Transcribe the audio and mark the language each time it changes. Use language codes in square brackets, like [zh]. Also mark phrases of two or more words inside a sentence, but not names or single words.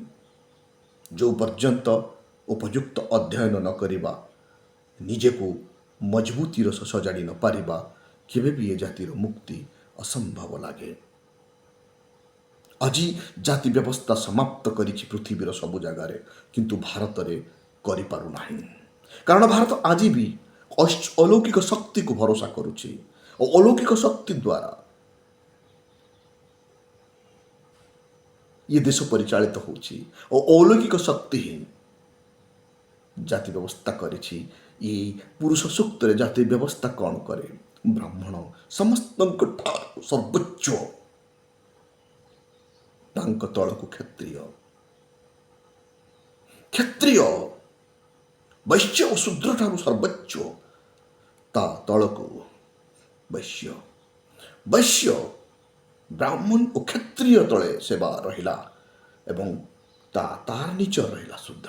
[or] ଯେଉଁ ପର୍ଯ୍ୟନ୍ତ ଉପଯୁକ୍ତ ଅଧ୍ୟୟନ ନ କରିବା, ନିଜକୁ ମଜବୁତିର ସଜାଡ଼ି ନ ପାରିବା, କେବେ ବି ଏ ଜାତିର ମୁକ୍ତି ଅସମ୍ଭବ ଲାଗେ। ଆଜି ଜାତି ବ୍ୟବସ୍ଥା ସମାପ୍ତ କରିଛି ପୃଥିବୀର ସବୁ ଜାଗାରେ, କିନ୍ତୁ ଭାରତରେ କରିପାରୁନାହିଁ। କାରଣ ଭାରତ ଆଜି ବି ଅଲୌକିକ ଶକ୍ତିକୁ ଭରସା କରୁଛି ଓ ଅଲୌକିକ ଶକ୍ତି ଦ୍ୱାରା ଏ ଦେଶ ପରିଚାଳିତ होଉଛି ଓ ଅଲୌକିକ ଶକ୍ତି ହିଁ ଜାତି ବ୍ୟବସ୍ଥା କରିଛି। ଏ ପୁରୁଷ ସୂକ୍ତରେ ଜାତି ବ୍ୟବସ୍ଥା କ'ଣ କରେ? ବ୍ରାହ୍ମଣ ସମସ୍ତଙ୍କ ଠାରୁ ସର୍ବୋଚ୍ଚ, ତାଙ୍କ ତଳକୁ କ୍ଷତ୍ରିୟ, କ୍ଷତ୍ରିୟ ବୈଶ୍ୟ ଓ ଶୂଦ୍ର ଠାରୁ ସର୍ବୋଚ୍ଚ, ତା ତଳକୁ ବୈଶ୍ୟ, ବୈଶ୍ୟ ବ୍ରାହ୍ମଣ ଓ କ୍ଷତ୍ରିୟ ତଳେ ସେବା ରହିଲା ଏବଂ ତାର ନିଚ ରହିଲା ଶୂଦ୍ର।